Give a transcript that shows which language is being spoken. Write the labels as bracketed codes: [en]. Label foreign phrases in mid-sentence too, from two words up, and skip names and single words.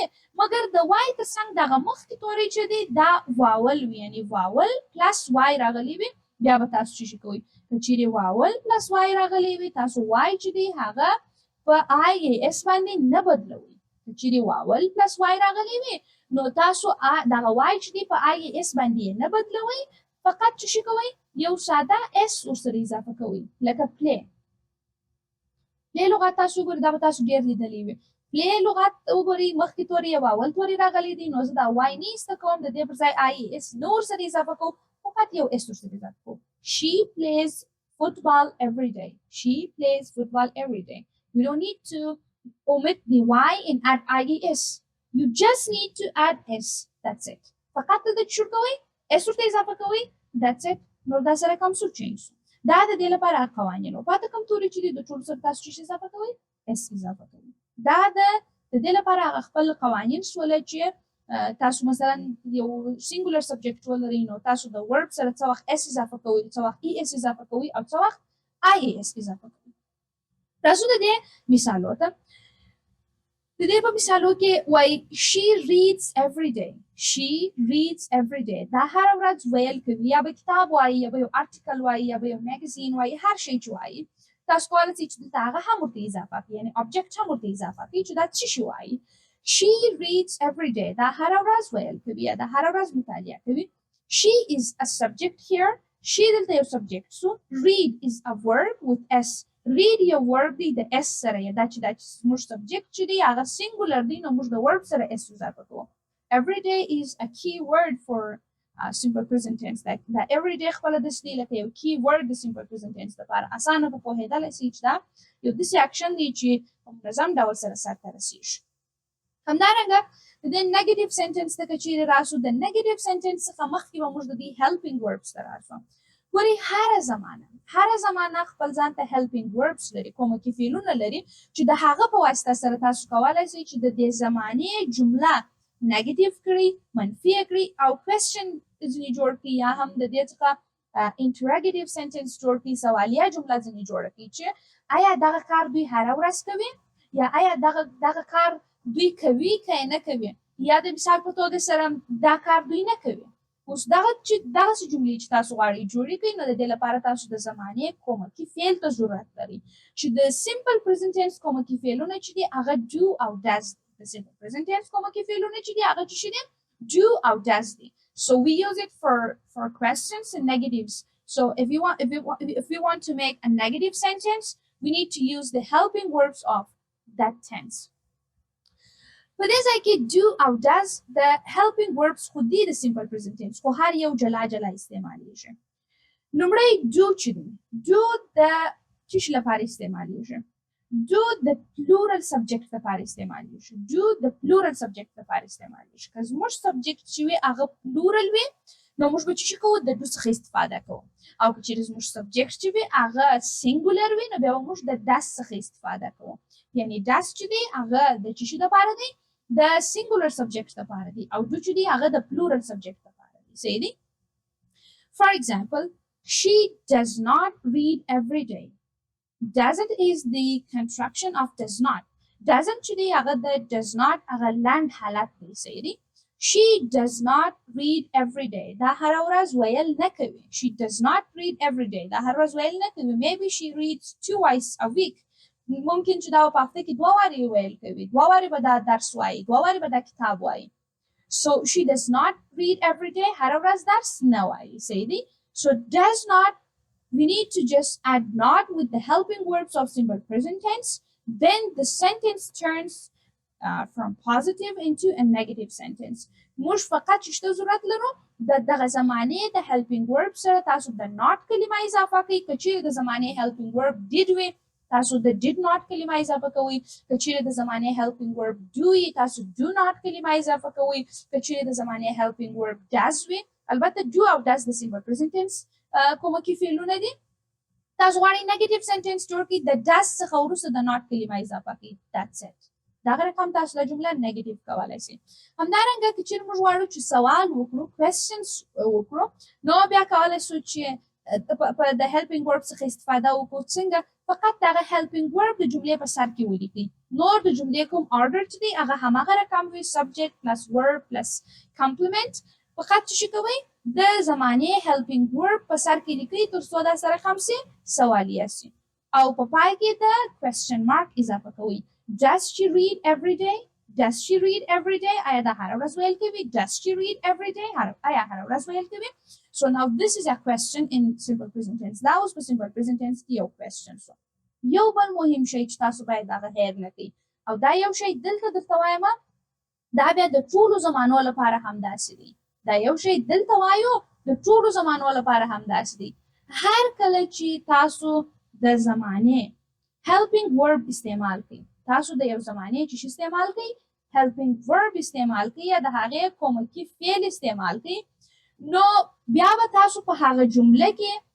[ps] مګر د وای ترڅنګ دغه مخکې توري چې دی دا واول وي یعنې [en] vowel plus y [ps] راغلی وي بیا به تاسو څه شي کوئ که چیرې واول پلس وای راغلی وي تاسو وای چې دی هغه په [en] i e s [ps] باندې نه بدلوئ که چیرې [en] vowel plus y [ps] راغلی وي نو تاسو دغه وای چې دی په [en] i e s [ps] باندې نه بدلوئ فقط څه شي کوئ یو ساده اس ورسره اضافه کوئ لکه پلی لغات تاسو وګورئ دا به تاسو ډېر لیدلی وي پلی لغات وګورئ مخکې توري یو اول توري راغلی دی نو زه دا وای نه ایسته کوم د دې پر ځای [en] i e s [ps] نه ورسره اضافه کوم فقط یو اس ورسره اضافه کوم [en] she plays football every day you don't need to omit the y and add ies you just need to add s that's it [ps] فقط د شو کوئ اس ورته اضافه کوئ [en] that's it [ps] نو دا سره کوم څه چینج دا د دې لپاره قوانین او پاتې کوم توري چې د ټول سره تاسو چې اضافه کوئ اس اضافه کوئ دا د دې لپاره هغه خپل قوانین شول چې تاسو مثلا یو [en] singular subject [ps] ولرئ نو تاسو د ورب سره څه وخت اس اضافه کوئ څه وخت [en] e s [ps] اضافه کوئ او څه وخت [en] i e s [ps] اضافه کوئ تاسو د دې مثالو ته د دې په مثالو کې وایي [en] she reads every [ps] day دا هر ورځ ویل کوي یا به کتاب وایي یا به یو آرټیکل وایي یا به یو میګزین وایي هر شی چې وایي تاسو کولی شئ چې دلته هغه هم ورته اضافه کړئ یعنې object هم ورته اضافه کړئ چې دا څه شی وایي [en] she reads every day [ps] دا هر ورځ ویل کوي یا دا هر ورځ مطالعه کوي [en] she is a subject here she [ps] دلته یو subject سو [en] read is a verb with s read [ps] یو verb دی د s سره دا چې موږ subject چې دی هغه singular دی نو موږ د verb سره s اضافه کوو [en] every day is a key word for simple present tense [ps] دا [en] every day [ps] خپل د سلی لکه یو [en] key word [ps] د [en] simple present tense [ps] لپاره اسانه په پوهېدلی سي چې دا یو داسې اکشن دی چې په منظم ډول سره سرته رسیږي همدارنګه د دې [en] negative sentence [ps] ته که چیرې راسو د [en] negative sentence [ps] څخه مخکې به موږ د دې [en] helping verbs [ps] ته راسو ګورئ هره زمانه خپل ځان ته [en] helping verbs [ps] لري کومکي فعلونه لري چې د هغه په واسطه سره تاسو کولی شئ چې د دې زمانې جمله نیگیټیو کړي، منفي کړي او کوېسچن ځینې جوړ کړي یا هم د دې څخه [en] interrogative sentence [ps] جوړ کړي، سوالیه جمله ځینې جوړه کړي چې آیا دغه کار دوی هره ورځ کوي یا آیا دغه کار دوی کوي که نه کوي، یا د مثال په توګه سره دا کار دوی نه کوي. اوس دغسې جملې چې تاسو غواړئ جوړې کړئ نو د دې لپاره تاسو د زمانې کومکي فعل ته ضرورت لري چې د [en] simple present tense [ps] کومکي فعلونه چې دي هغه do او does. د [en] simple present tense [ps] کومکي فعلونه چې دي هغه څه دي؟ do او does دي. [en] So we use it for questions and negatives. So if we want to make a negative sentence, we need to use the helping verbs of that tense. [ps] په دې ځای کې do او does د [en] helping verbs [ps] خو دي د [en] simple present tense [ps] خو هر یو جلا جلا استعمالیږي. لومړی do چې دی do د څه شي لپاره استعمالیږي؟ do د [en] plural subject [ps] لپاره استعمالیږي. do د [en] plural subject [ps] لپاره استعمالیږي. که زموږ subject چې وي هغه plural وي نو موږ به څه کوو؟ د do څخه استفاده کوو. او که چیرې زموږ subject چې وي هغه singular وي نو بیا به موږ د does څخه استفاده کوو. یعنی does چې دی هغه د څه شي لپاره دی؟ د [en] singular subject [ps] لپاره دی او do چې دی هغه د [en] plural subject [ps] لپاره دی. صحیح دی؟ [en] For example, she does not read every day. Doesn't is the contraction of does not. [ps] Doesn't چې دی هغه د [en] does not [ps] هغه لنډ حالت دی. صحیح دی؟ [en] She does not read every day. [ps] دا هر ورځ ویل نه کوي. [en] She does not read every day. [ps] دا هر ورځ ویل نه کوي. [en] Maybe she reads twice a week. [ps] ممکن چې دا په هفته کې 2 وارې ویل کوي. 2 وارې به دا درس وایي. 2 وارې به دا کتاب وایي. [en] So she does not read every day. [ps] هر ورځ درس نه وایي. صحیح دی؟ [en] So does not, we need to just add not with the helping verbs of simple present tense. Then the sentence turns from positive into a negative sentence. [ps] موږ فقط چې څه ضرورت لرو دغه زمانې د [en] helping verb [ps] سره تاسو د not کلمه اضافه کوئ. که چیرې د زمانې [en] helping verb did [ps] وي تاسو د [en] did not [ps] کلمه اضافه کوئ. که چیرې د زمانې [en] helping verb do [ps] وي تاسو [en] do not [ps] کلمه اضافه کوئ. که چیرې د زمانې [en] helping verb does [ps] وي البته do او does د [en] simple present tense [ps] کومکي فعلونه دي. تاسو غواړئ [en] negative sentence [ps] جوړ کړئ د does څخه وروسته د not کلمه اضافه کړئ. [en] That's it. [ps] دغه رقم تاسو له جمله نیگیټیو کولی شئ. همدارنګه که چیرې موږ غواړو چې سوال وکړو questions وکړو نو بیا کولی شو چې په د [en] helping verb [ps] څخه استفاده وکړو. څنګه؟ فقط دغه [en] helping verb [ps] د جملې په سر کې ولیکئ. نور د جملې کوم order چې دی هغه هماغه رقم وي [en] subject plus verb plus complement. [ps] فقط څه کوئ؟ د زمانې [en] helping verb [ps] په سر کې لیکئ تر څو دا سره ختم شي سوالیه شي او په پای کې د [en] question mark [ps] اضافه کوئ. [en] Does she read every day? Does she read every day? [ps] آیا دا هر ورځ ویل کوي؟ [en] Does she read every day? [ps] آیا هر ورځ ویل کوي؟ [en] So now this is a question in simple present tense. [ps] دا اوس په [en] simple present tense [ps] کې یو question شو. یو بل مهم شی چې تاسو باید هغه هیر نه کړئ او دا یو شی دلته درته وایم دا بیا د ټولو زمانو لپاره همداسې دی. دا یو شی دلته وایو د ټولو زمانو لپاره همداسې دی. هر کله چې تاسو د زمانې [en] helping verb [ps] استعمال کړئ تاسو د یو زمانې چې استعمال کړئ [en] helping verb [ps] استعمال کړئ یا د هغې کومکي فعل استعمال کړئ نو بیا به تاسو په هغه جمله کې